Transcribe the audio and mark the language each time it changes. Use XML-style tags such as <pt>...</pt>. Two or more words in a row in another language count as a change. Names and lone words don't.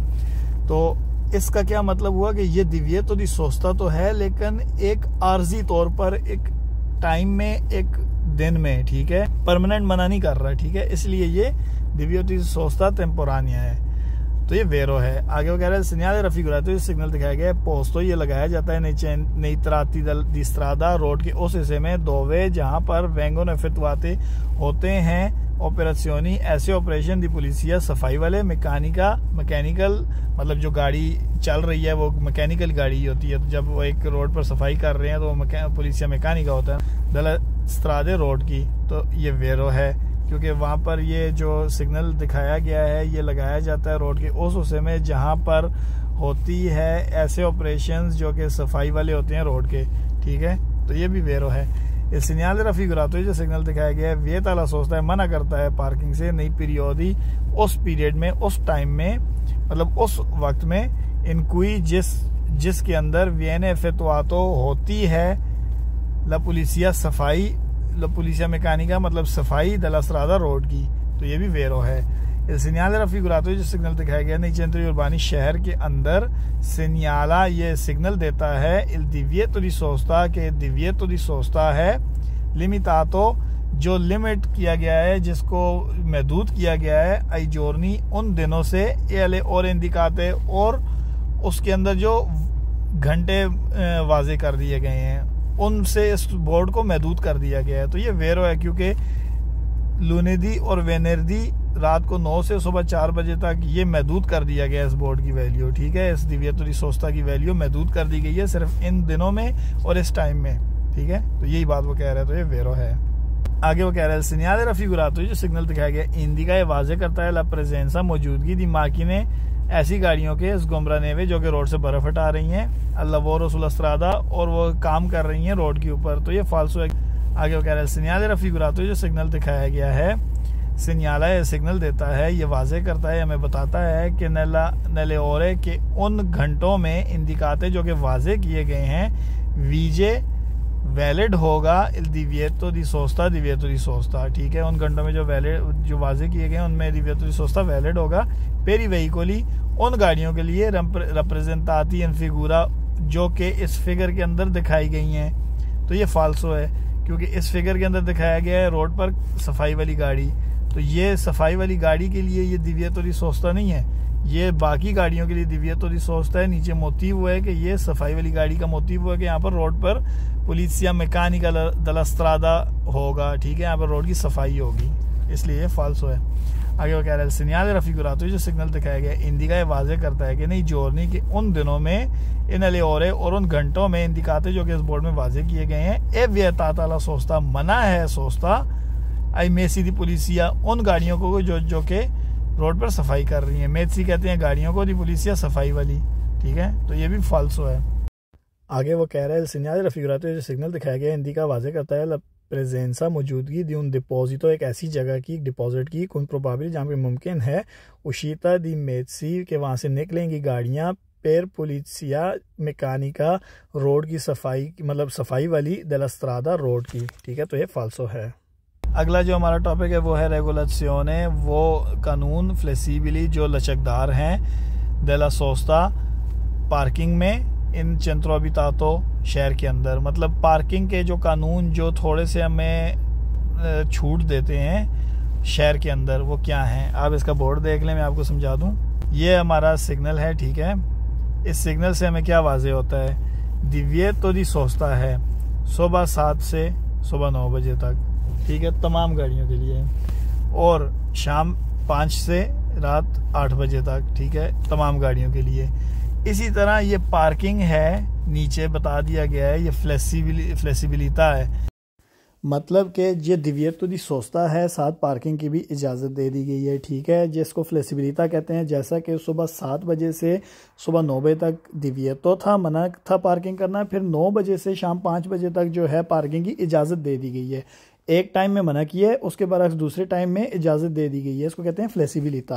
<hi>तो इसका क्या मतलब हुआ कि ये</hi> <it>divieto di sosta</it> <hi>तो है, लेकिन एक आर्जी तौर पर, एक टाइम में, एक दिन में, ठीक है, परमानेंट मना नहीं कर रहा, ठीक है। इसलिए ये</hi> <it>divieto di sosta temporanea</it> <hi>है। तो ये वेरो है। आगे वो कह रहे हैं</hi> <it>segnale raffigurato,</it> <hi>ये सिग्नल दिखाया गया है पोस्तो, ये लगाया जाता है</hi> <it>nei tratti di strada,</it> <hi>रोड के उस हिस्से में dove जहां पर</hi> <it>vengono effettuate</it> <hi>होते हैं ऑपरेशनी ऐसे ऑपरेशन</hi> <it>di pulizia</it> <hi>सफाई वाले मैकेनिकल मतलब जो गाड़ी चल रही है वो मैकेनिकल गाड़ी होती है, तो जब वो एक रोड पर सफाई कर रहे हैं तो वो</hi> <it>pulizia meccanica</it> <hi>होता है</hi> <it>della strade</it> <hi>रोड की, तो ये वेरो है क्योंकि वहाँ पर ये जो सिग्नल दिखाया गया है ये लगाया जाता है रोड के उस हिस्से में जहाँ पर होती है ऐसे ऑपरेशंस जो कि सफाई वाले होते हैं रोड के, ठीक है, तो ये भी वेरो है। इस</hi> <it>segnale raffigurato</it> <hi>जो सिग्नल दिखाया गया है</hi> <it>vieta alla sosta</it> <hi>है, मना करता है पार्किंग से,</hi> <it>nei periodi</it> <hi>उस पीरियड में, उस टाइम में, मतलब उस वक्त में,</hi> <it>in cui</it> <hi>जिसके अंदर</hi> <it>viene effettuato</it> <hi>होती है</hi> <it>la pulizia</it> <hi>सफाई,</hi> <it>la pulizia meccanica</it> <hi>मतलब सफाई</hi> <it>della strada</it> <hi>रोड की, तो ये भी वेरो है। इस</hi> <it>segnale raffigurato</it> <hi>जो सिग्नल दिखाया गया</hi> <it>nei centri urbani</it> <hi>शहर के अंदर, segnala ये सिग्नल देता है</hi> <it>il divieto di sosta</it> <hi>के</hi> <it>divieto di sosta</it> <hi>है limitato जो लिमिट किया गया है, जिसको महदूद किया गया है</hi> <it>ai giorni</it> <hi>उन दिनों से,</hi> <it>e alle ore indicate</it> <hi>और उसके अंदर जो घंटे वाजे कर दिए गए हैं उनसे इस बोर्ड को महदूद कर दिया गया है, तो ये वेरो है क्योंकि लुनेदी और वेनेरदी रात को 9 से सुबह 4 बजे तक ये महदूद कर दिया गया है इस बोर्ड की वैल्यू, ठीक है, इस</hi> <it>divieto di sosta</it> <hi>की वैल्यू महदूद कर दी गई है सिर्फ इन दिनों में और इस टाइम में, ठीक है, तो यही बात वो कह रहे हैं, तो ये वेरो है। आगे वो कह रहे हैं</hi> <it>segnale raffigurato</it> <hi>जो सिग्नल दिखाया गया इंडिका ये वाजे करता है</hi> <it>la presenza</it> <hi>मौजूदगी</hi> <it>di macchine</it> <hi>ऐसी गाड़ियों के</hi> <it>sgombra neve</it> <hi>जो कि रोड से बर्फ हटा रही हैं,</hi> <it>al lavoro sulla strada</it> <hi>और वो काम कर रही हैं रोड के ऊपर, तो ये फाल्सो है। आगे वो कह रहे हैं</hi> <it>segnale raffigurato</it> <hi>जो सिग्नल दिखाया गया है, segnala ये सिग्नल देता है, ये वाजे करता है, हमें बताता है कि</hi> <it>nelle ore</it> <hi>के उन घंटों में indicate जो कि वाजे किए गए हैं, वीजे वैलिड होगा</hi> <it>il divieto di</it> <hi>sosta, ठीक है, उन घंटों में जो वाजे किए गए उनमें</hi> <it>divieto di sosta</it> <hi>वैलिड होगा,</hi> <it>per i veicoli</it> <hi>उन गाड़ियों के लिए</hi> <it>rappresentati in figura</it> <hi>जो कि इस फिगर के अंदर दिखाई गई हैं, तो ये फाल्सो है क्योंकि इस फिगर के अंदर दिखाया गया है रोड पर सफाई वाली गाड़ी, तो ये सफाई वाली गाड़ी के लिए ये</hi> <it>divieto di sosta</it> <hi>नहीं है, ये बाकी गाड़ियों के लिए</hi> <it>divieto di sosta</it> <hi>है। नीचे मोटिव है कि ये सफाई वाली गाड़ी का मोटिव है कि यहाँ पर रोड पर</hi> <it>pulizia meccanica della strada</it> <hi>होगा, ठीक है, यहाँ पर रोड की सफाई होगी, इसलिए ये फाल्सो है। आगे वो कह रहा है</hi> <it>segnale raffigurato</it> <hi>जो सिग्नल दिखाया गया इंडिका ये वाजे करता है कि नहीं giorni के उन दिनों में इन</hi> <it>alle ore</it> <hi>और उन घंटों में indicate जो कि इस बोर्ड में वाजे किए गए हैं,</hi> <it>e vietata la sosta</it> <hi>मना है सोस्ता</hi> <it>ai mezzi di pulizia</it> <hi>उन गाड़ियों को जो कि रोड पर सफाई कर रही है, मेसी कहते हैं गाड़ियों को,</hi> <it>di pulizia</it> <hi>सफाई वाली, ठीक है, तो ये भी फाल्सो है। आगे वो कह रहा है</hi> <it>segnale raffigurato</it> <hi>जो सिग्नल दिखाया गया इंडिका वाजे करता है</hi> <it>la presenza</it> <hi>मौजूदगी</hi> <it>di un deposito</it> <hi>एक ऐसी जगह की, डिपॉजिट की, कौन प्रोबेबली जहाँ पे मुमकिन है</hi> <it>uscita di mezzi</it> <hi>के वहाँ से निकलेंगी गाड़ियाँ</hi> <it>per pulizia meccanica</it> <hi>रोड की सफाई मतलब सफाई वाली</hi> <it>della strada</it> <hi>रोड की, ठीक है, तो ये फाल्सो है। अगला जो हमारा टॉपिक है वो है रेगुलेशने, वो कानून फ्लेक्सिबली जो लचकदार हैं</hi> <it>della sosta</it> <hi>पार्किंग में</hi> <it>in centro abitato</it> <hi>शहर के अंदर, मतलब पार्किंग के जो कानून जो थोड़े से हमें छूट देते हैं शहर के अंदर वो क्या हैं, आप इसका बोर्ड देख लें, मैं आपको समझा दूं। ये हमारा सिग्नल है, ठीक है, इस सिग्नल से हमें क्या वाजे होता है,</hi> <it>divieto di sosta</it> <hi>है सुबह 7 से सुबह 9 बजे तक, ठीक है, तमाम गाड़ियों के लिए, और शाम 5 से रात 8 बजे तक, ठीक है, तमाम गाड़ियों के लिए। इसी तरह ये पार्किंग है, नीचे बता दिया गया है, ये फ्लेक्सिबिलिटा है, मतलब कि ये</hi> <it>divieto di sosta</it> <hi>है, साथ पार्किंग की भी इजाज़त दे दी गई है, ठीक है, जिसको फ्लेक्सिबिलिटा कहते हैं। जैसा कि सुबह 7 बजे से सुबह 9 बजे तक divieto था, मना था पार्किंग करना, फिर 9 बजे से शाम 5 बजे तक जो है पार्किंग की इजाज़त दे दी गई है। एक टाइम में मना किया है, उसके बाद दूसरे टाइम में इजाज़त दे दी गई है, इसको कहते हैं फ्लेक्सिबिलिटा।</hi>